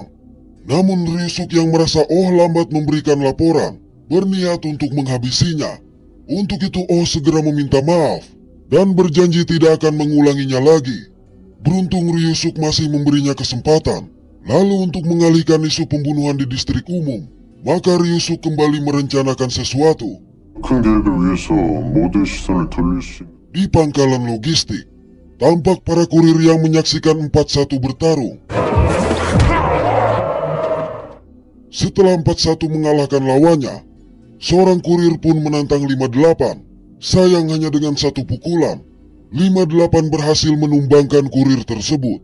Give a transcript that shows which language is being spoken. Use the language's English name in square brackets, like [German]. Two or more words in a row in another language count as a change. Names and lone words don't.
[Indonesian] Namun Ryusuk yang merasa Oh lambat memberikan laporan, berniat untuk menghabisinya. Untuk itu Oh segera meminta maaf, dan berjanji tidak akan mengulanginya lagi. Beruntung Ryusuk masih memberinya kesempatan. Lalu untuk mengalihkan isu pembunuhan di distrik umum, maka Ryusuk kembali merencanakan sesuatu. [Korean] 큰 계획을 위해서 모든 시선을 돌릴 수 있는 [Indonesian] Di pangkalan logistik, tampak para kurir yang menyaksikan 4-1 bertarung. Setelah 4-1 mengalahkan lawannya, seorang kurir pun menantang 58. Sayang hanya dengan satu pukulan, 58 berhasil menumbangkan kurir tersebut.